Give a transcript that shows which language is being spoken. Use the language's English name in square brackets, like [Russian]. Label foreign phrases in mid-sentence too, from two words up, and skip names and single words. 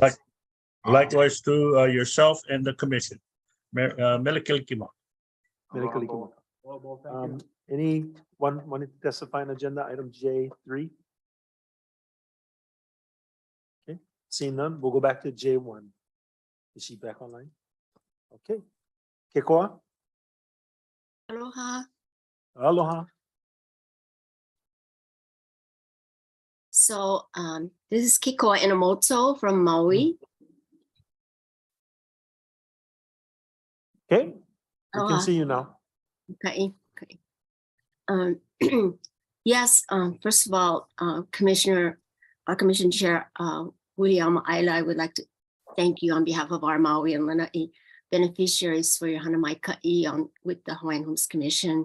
[English] Likewise to yourself and the commission. Melikilikima. Melikilikima. Anyone wanting to testify on agenda item J3? Okay, seeing none, we'll go back to J1. Is she back online? Okay. Kekoa? Aloha. Aloha. So this is Kikoa Inamoto from Maui. Okay, we can Aloha. see you now. Okay. Yes, first of all, our Commission Chair, William Aila, I would like to thank you on behalf of our Maui and Lanai beneficiaries for your hanamai ka'i with the Hawaiian Homes Commission.